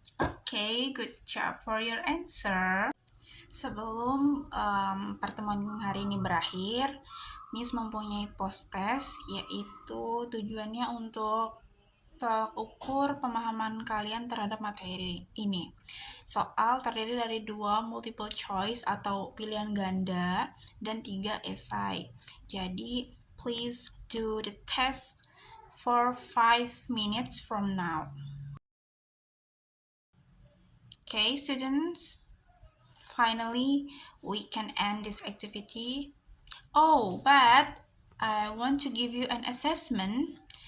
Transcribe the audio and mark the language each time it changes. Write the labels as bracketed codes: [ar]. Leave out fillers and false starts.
[en] Okay, good job for your answer. [id] Sebelum pertemuan hari ini berakhir, Miss mempunyai post test, yaitu tujuannya untuk tolak ukur pemahaman kalian terhadap materi ini. Soal terdiri dari 2 multiple choice atau pilihan ganda dan 3 esai. Jadi, [en] please do the test for 5 minutes from now. Okay, students, finally we can end this activity. Oh, but I want to give you an assessment.